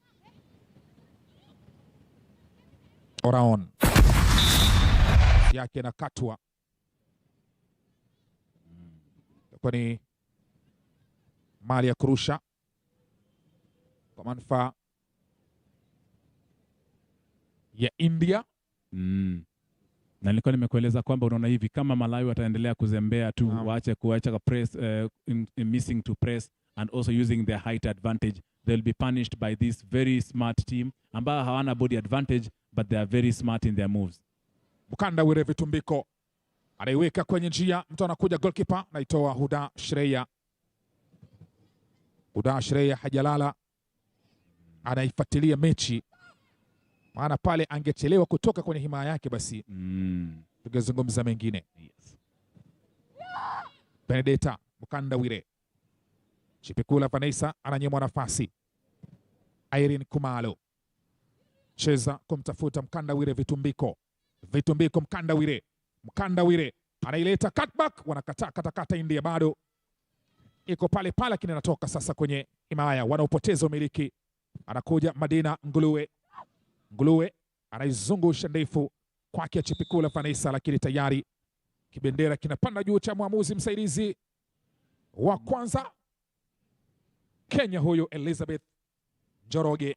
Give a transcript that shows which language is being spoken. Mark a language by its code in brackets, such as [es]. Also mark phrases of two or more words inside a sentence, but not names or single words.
[sw] Oraon yake na katwa kwani mali ya kurusha kwa manufaa ya India. Na nilikuwa nimekueleza kwamba unaona hivi kama Malawi wataendelea kuzembea tu, waache kuacha [en] press missing to press and also using their height advantage, they'll be punished by this very smart team [sw] ambao hawana [en] body advantage but they are very smart in their moves. [sw] Mkanda wire vitumbiko anaiweka kwenye njia, mtu anakuja, goalkeeper naitoa Huda Shreya. Huda Shreya hajalala, anaifuatilia mechi, maana pale angechelewa kutoka kwenye himaya yake basi tungezungumza mengine. Yes. Benedetta Mkanda wire, Chipikula Vanessa ananyimwa nafasi. Irene Kumalo cheza kumtafuta Mkanda wire vitumbiko. Vitumbiko Mkanda wire. Mkanda wire anaileta cutback, wanakataa katakata. India bado iko pale pale, lakini anatoka sasa kwenye himaya, wanaopoteza umiliki. Anakuja Madina Nguluwe. Nguluwe anaizungusha ndefu kwake Chipikula Vanessa, lakini tayari kibendera kinapanda juu cha mwamuzi msaidizi wa kwanza Kenya, huyo Elizabeth Njoroge.